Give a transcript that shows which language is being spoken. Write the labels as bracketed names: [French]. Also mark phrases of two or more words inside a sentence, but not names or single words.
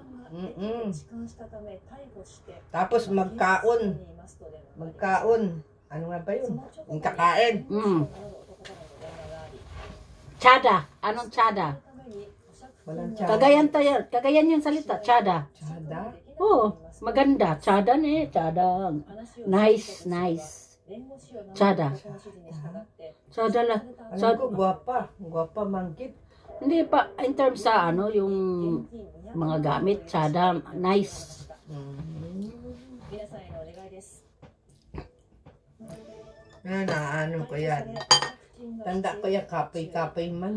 [Filipino] Mm-mm. Tapos magkaon. Magkaon. Ano nga ba yun? Yung kakain. Tsada. Anong tsada? Walang tsada. Kagayan yung salita, tsada. Tsada? Oo, maganda. [Cebuano] Tsada ne, tsada. [Filipino] Nice. [Cebuano] Tsada. Tsada la. [Filipino] Alam ko, guwapa. [Cebuano] Guwapa manggit. [Filipino] Hindi pa, [English] in terms [Filipino] sa yung mga gamit, tsada, nice. Ano ko yan. Tanda ko yan, [Cebuano] kapoy-kapoy man.